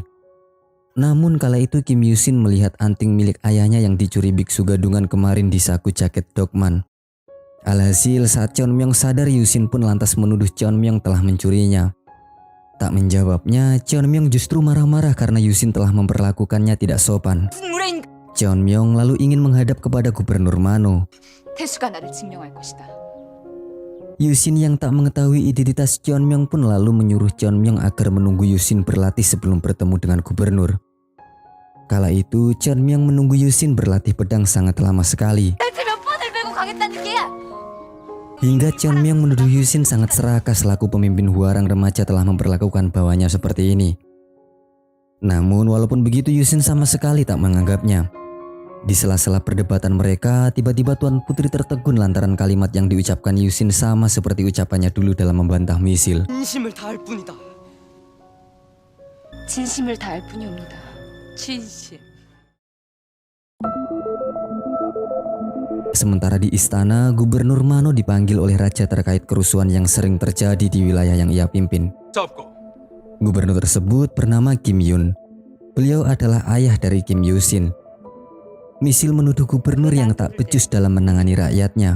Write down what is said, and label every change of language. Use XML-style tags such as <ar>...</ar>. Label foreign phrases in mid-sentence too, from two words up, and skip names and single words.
<id>Namun kala itu Kim Yusin melihat anting milik ayahnya yang dicuri biksu gadungan kemarin di saku jaket Dokman. Alhasil saat Chonmyong sadar, Yusin pun lantas menuduh Chonmyong telah mencurinya. Tak menjawabnya, Chonmyong justru marah-marah karena Yusin telah memperlakukannya tidak sopan. Chonmyong lalu ingin menghadap kepada Gubernur Mano.</id> <ko>태수가 나를 증명할 것이다.</ko> <id>Yusin yang tak mengetahui identitas Chonmyong pun lalu menyuruh Chonmyong agar menunggu Yusin berlatih sebelum bertemu dengan gubernur. Kala itu Chonmyong menunggu Yusin berlatih pedang sangat lama sekali. Hingga Chonmyong menuduh Yusin sangat serakah selaku pemimpin Hwarang remaja telah memperlakukan bawahnya seperti ini. Namun walaupun begitu Yusin sama sekali tak menganggapnya. Di sela-sela perdebatan mereka, tiba-tiba Tuan Putri tertegun lantaran kalimat yang diucapkan Yusin sama seperti ucapannya dulu dalam membantah misil.</id> <ko>진심을 다할 뿐이다. 진심을 다할 뿐이옵니다. 진심.</ko> <id>Sementara di istana, Gubernur Mano dipanggil oleh raja terkait kerusuhan yang sering terjadi di wilayah yang ia pimpin. Gubernur tersebut bernama Kim Yun. Beliau adalah ayah dari Kim Yusin. Misil menuduh gubernur yang tak becus dalam menangani rakyatnya.</id>